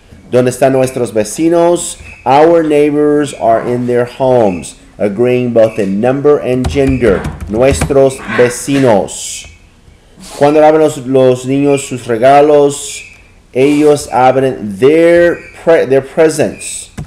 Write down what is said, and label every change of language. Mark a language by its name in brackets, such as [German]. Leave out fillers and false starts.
[Spanish] ¿Dónde están nuestros vecinos? [English] Our neighbors are in their homes, agreeing both in number and gender. [Spanish] Nuestros vecinos. Cuando abren los niños sus regalos, ellos abren [English] their presents.